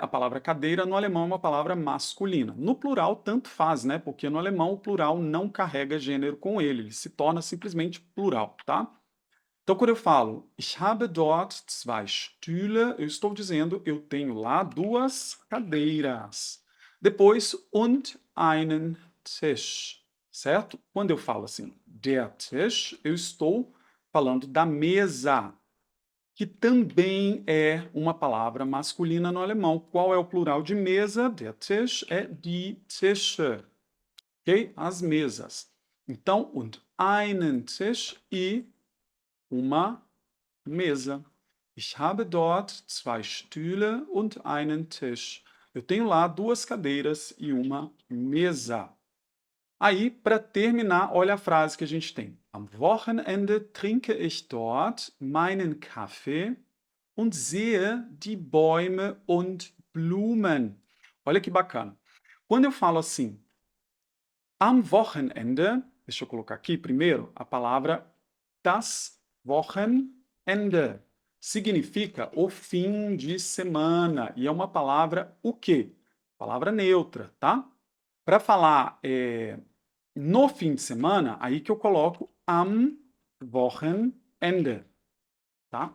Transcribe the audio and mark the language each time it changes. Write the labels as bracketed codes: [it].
[pt] A palavra cadeira no alemão é uma palavra masculina. No plural, tanto faz, né? Porque no alemão o plural não carrega gênero com ele se torna simplesmente plural, tá? Então, quando eu falo [de] ich habe dort 2 Stühle, [pt] eu estou dizendo eu tenho lá 2 cadeiras. Depois, [de] und einen Tisch, [pt] certo? Quando eu falo assim, [de] der Tisch, [pt] eu estou falando da mesa, que também é uma palavra masculina no alemão. Qual é o plural de mesa? [de] Der Tisch [pt] é [de] die Tische, [pt] ok? As mesas. Então, [de] und einen Tisch [pt] e uma mesa. [de] Ich habe dort 2 Stühle und einen Tisch. [pt] Eu tenho lá 2 cadeiras e uma mesa. Aí, para terminar, olha a frase que a gente tem. [de] Am Wochenende trinke ich dort meinen Kaffee und sehe die Bäume und Blumen. [pt] Olha que bacana. Quando eu falo assim, [de] am Wochenende, [pt] deixa eu colocar aqui primeiro a palavra [de] das Wochenende. [pt] Significa o fim de semana. E é uma palavra o quê? Palavra neutra, tá? Para falar no fim de semana, aí que eu coloco [de] am Wochenende, [pt] tá?